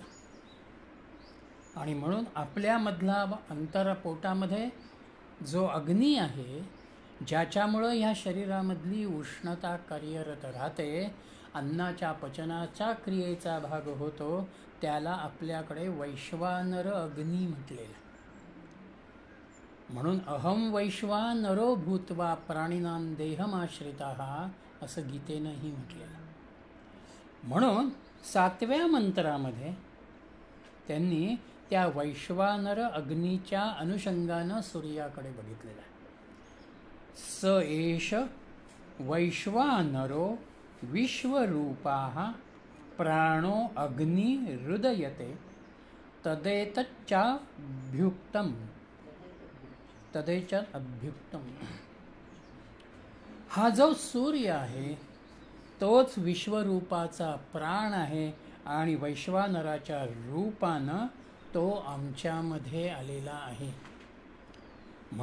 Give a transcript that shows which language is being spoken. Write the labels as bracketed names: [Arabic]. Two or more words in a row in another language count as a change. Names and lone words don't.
[Marathi] आणि म्हणून आपल्यामधला अंतरपोटामध्ये जो अग्नी आहे, ज्याच्यामुळं ह्या शरीरामधली उष्णता कार्यरत राहते, अन्नाच्या पचनाच्या क्रियेचा भाग होतो, त्याला आपल्याकडे वैश्वानर अग्नी म्हटलेला. [Sanskrit] म्हणून अहम वैश्वानरो भूत्वा प्राणिनां देहमाश्रिताः [Marathi] असं गीतेनंही म्हटलेलं. म्हणून 7व्या मंत्रामध्ये त्यांनी त्या वैश्वानर अग्नीच्या अनुषंगानं सूर्याकडे बघितलेलं आहे. [Sanskrit] स एष वैश्वानरो विश्वरूपाः प्राणो अग्नि हृदयते तदेतच्चाभ्युक्तम्. [Marathi] हा जो सूर्य आहे तोच विश्वरूपाचा प्राण आहे आणि वैश्वानराच्या रूपानं तो आमच्यामध्ये आलेला आहे.